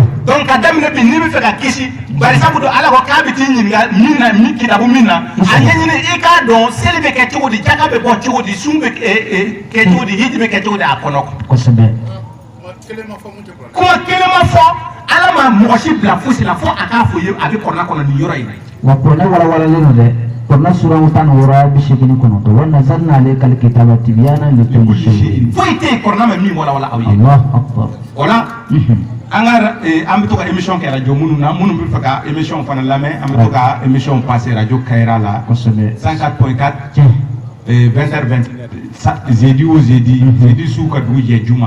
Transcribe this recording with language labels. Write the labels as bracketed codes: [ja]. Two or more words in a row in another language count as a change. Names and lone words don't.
[bm] donc ka daminɛ bi n'i bɛ fɛ ka kisi bari sabu don ala ko k'a bɛ t'i ɲininka min na min kitabu min na a ɲɛɲini i k'a dɔn seli bɛ kɛ cogo di jaka bɛ bɔ cogo di sun bɛ kɛ cogo di hiji bɛ kɛ cogo di a kɔnɔ kosɛbɛ kuma kelen ma fɔ ala ma mɔgɔ si bila fosi la fo a k'a fɔ ye a bɛ kɔrɔna kɔnɔ nin yɔrɔ in na wa kɔrɔnɛ walawalalen don dɛ kɔrɔnɛ suramu 16:89 [ar] ونزلنا عليك الكتاب تبيانا لكل شيء [bm] foyi tɛ yen kɔrɔna ma min walawala aw ye [ar] الله أكبر [bm] o la an ka an bɛ to ka émission kɛ radio minnu na minnu bɛ fɛ ka émission fana lamɛn an bɛ to ka [fr] émission passer [bm] radio Kayira la kosɛbɛ 104.4 tiɲɛ 20h20 jeudi o jeudi jeudi su ka dugu jɛ juma